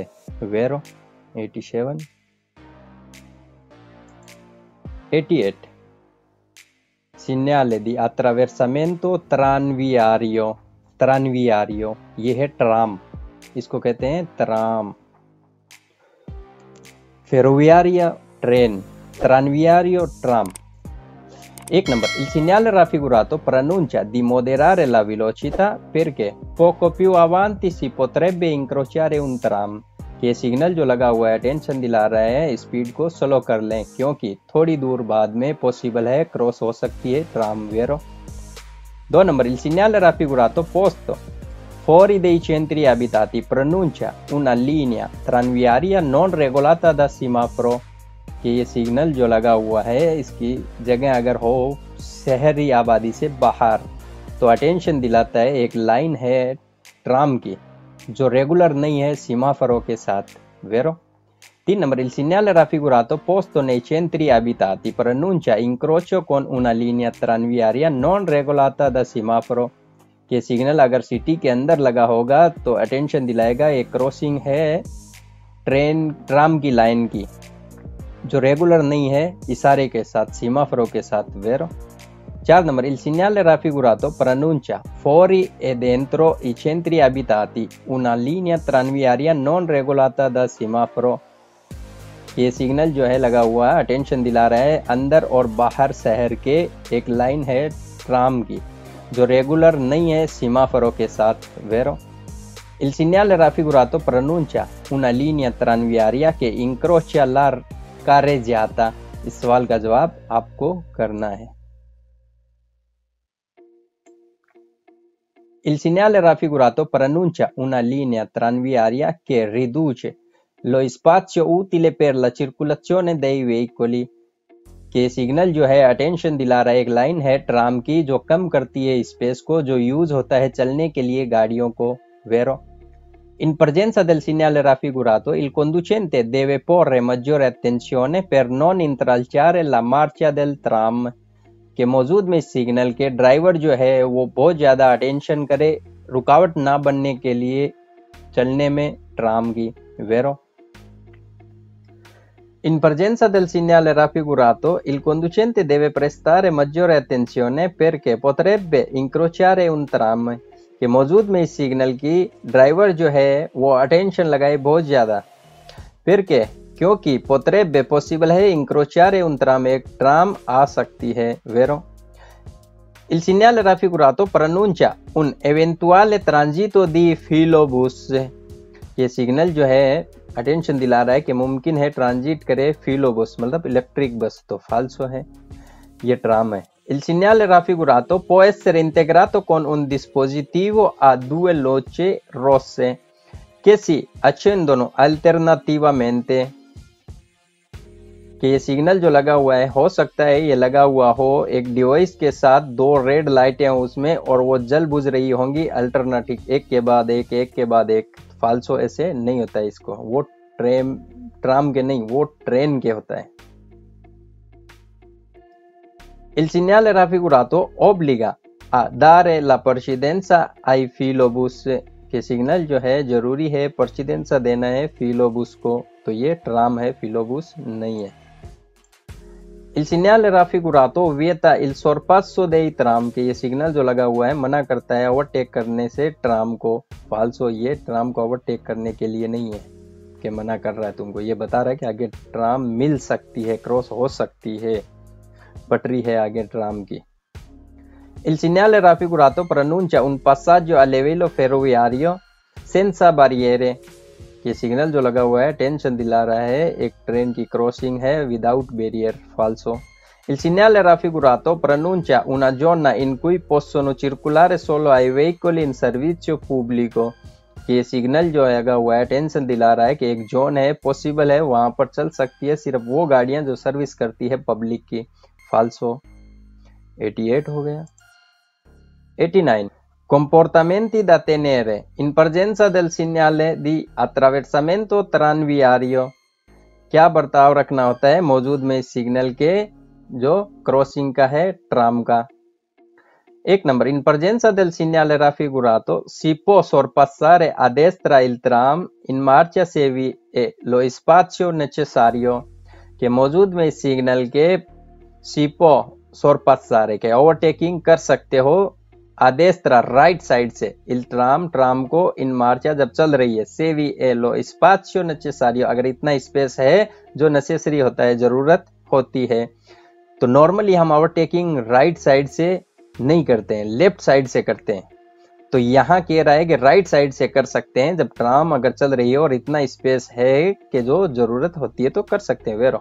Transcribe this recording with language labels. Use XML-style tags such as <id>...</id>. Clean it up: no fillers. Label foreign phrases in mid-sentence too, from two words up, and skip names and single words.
<hi>वेरो 87 88</hi> <it>segnale di attraversamento tranviario</it> <hi>ये है ट्राम, इसको कहते हैं ट्राम। ferroviaria ट्रेन, tranviario ट्राम। एक नंबर</hi> <it>il segnale raffigurato preannuncia di moderare la velocità perché poco più avanti si potrebbe incrociare un tram।</it> <hi>ये सिग्नल जो लगा हुआ है टेंशन दिला रहा है स्पीड को स्लो कर लें क्योंकि थोड़ी दूर बाद में पॉसिबल है क्रॉस हो सकती है ट्राम।</hi> <it>वेरो 2 नंबर il segnale raffigurato posto fuori dei centri abitati pronuncia una linea tranviaria non regolata da semaforo।</it> <hi>कि ये सिग्नल जो लगा हुआ है इसकी जगह अगर हो शहरी आबादी से बाहर तो अटेंशन दिलाता है एक लाइन है ट्राम की जो रेगुलर नहीं है सीमाफरों के साथ।</hi> <it>वेरो 3 नंबर il segnale raffigurato posto nei centri abitati pronuncia incrocio con una linea tranviaria non regolata da semaforo।</it> <hi>ये सिग्नल अगर सिटी के अंदर लगा होगा तो अटेंशन दिलाएगा एक क्रॉसिंग है ट्राम की लाइन की जो रेगुलर नहीं है इशारे के साथ सीमाफरों के साथ।</hi> <it>वेरो 4 नंबर il segnale raffigurato pronuncia fuori e dentro i centri abitati una linea tranviaria non regolata da semaforo।</it> <hi>ये सिग्नल जो है लगा हुआ है अटेंशन दिला रहा है अंदर और बाहर शहर के एक लाइन है ट्राम की जो रेगुलर नहीं है सीमाफरों के साथ।</hi> <it>वेरो il segnale raffigurato pronuncia una linea tranviaria che incrocia la carreggiata।</it> <hi>इस सवाल का जवाब आपको करना है।</hi> <it>il segnale raffigurato pronuncia una linea tranviaria che riduce lo spazio utile per la circolazione dei veicoli।</it> <hi>के सिग्नल जो है अटेंशन दिला रहा है एक लाइन है ट्राम की जो कम करती है स्पेस को जो यूज होता है चलने के लिए गाड़ियों को।</hi> <it>वेरो in presenza del segnale raffigurato il conducente deve porre maggiore attenzione per non intralciare la marcia del tram।</it> <hi>के मौजूद में सिग्नल के ड्राइवर जो है वो बहुत ज़्यादा अटेंशन करे रुकावट ना बनने के लिए चलने में ट्राम की।</hi> <it>वेरो in presenza del segnale raffigurato il conducente deve prestare maggiore attenzione perché potrebbe incrociare un tram।</it> <hi>के मौजूद में इस सिग्नल की ड्राइवर जो है वो अटेंशन लगाए बहुत ज़्यादा फिर के क्योंकि potrebbe पॉसिबल है</hi> <it>incrociare un tram</it> <hi>एक ट्राम आ सकती है।</hi> <it>वेरो il segnale raffigurato pronuncia un eventuale transito di filobus।</it> <hi>ये सिग्नल जो है अटेंशन दिला रहा है कि मुमकिन है ट्रांजिट करे फिलोबस मतलब इलेक्ट्रिक बस, तो फाल्सो है, ये ट्राम है।</hi> <it>il segnale raffigurato può essere integrato con un dispositivo a 2 luci rosse che si accendono alternativamente।</it> <hi>कि ये सिग्नल जो लगा हुआ है हो सकता है ये लगा हुआ हो एक डिवाइस के साथ 2 रेड लाइटें उसमें और वो जल बुझ रही होंगी अल्टरनेटिव एक के बाद एक, एक के बाद एक। फाल्सो ऐसे नहीं होता है, इसको वो ट्राम के नहीं वो ट्रेन के होता है।</hi> <it>il segnale raffigurato obbliga a dare la precedenza ai filobus।</it> <hi>के सिग्नल जो है जरूरी है precedenza देना है फिलोबुस को, तो ये ट्राम है फिलोबुस नहीं है।</hi> <it>il segnale raffigurato vieta il sorpasso dei tram।</it> <hi>के ये सिग्नल जो लगा हुआ है मना करता है ओवरटेक करने से ट्राम को। फाल्सो ये ट्राम को ओवरटेक करने के लिए नहीं है कि मना कर रहा है तुमको, ये बता रहा है कि आगे ट्राम मिल सकती है क्रॉस हो सकती है, पटरी है आगे ट्राम की।</hi> <it>il segnale raffigurato pronuncia un passaggio a livello ferroviario senza barriere।</it> <hi>ये सिग्नल जो लगा हुआ है टेंशन दिला रहा है, एक ट्रेन की क्रॉसिंग है</hi> <en>without barrier,</en> <hi>फाल्सो।</hi> <it>Il segnale raffigurato preannuncia una zona in cui possono circolare solo ai veicoli in servizio pubblico।</it> <hi>ये सिग्नल जो लगा हुआ है टेंशन दिला रहा है कि एक जोन है, पॉसिबल है वहां पर चल सकती है सिर्फ वो गाड़ियां जो सर्विस करती है पब्लिक की, फाल्सो। 88 हो गया।</hi> <it>89 comportamenti da tenere in presenza del segnale di attraversamento tranviario।</it> <hi>क्या बर्ताव रखना होता है मौजूद में इस सिग्नल के जो क्रॉसिंग का है ट्राम का।</hi> <it>1 नंबर in presenza del segnale raffigurato si può sorpassare a destra il tram in marcia se vi è lo spazio necessario।</it> <hi>के मौजूद में इस सिग्नल के</hi> <it>si può sorpassare</it> <hi>के ओवरटेकिंग कर सकते हो</hi> <it>a destra</it> <hi>राइट साइड से</hi> <it>il tram</it> <hi>ट्राम को</hi> <it>in marcia</it> <hi>जब चल रही है</hi> <it>se vi è lo spazio necessario</it> <hi>अगर इतना स्पेस है जो नेसेसरी होता है, जरूरत होती है। तो नॉर्मली हम ओवरटेकिंग</hi> <en>right side</en> <hi>से नहीं करते हैं,</hi> <en>left side</en> <hi>से करते हैं। तो यहाँ कह रहा है कि</hi> <en>right side</en> <hi>से कर सकते हैं जब ट्राम अगर चल रही है और इतना स्पेस है कि जो जरूरत होती है तो कर सकते हैं, वेरो।</hi>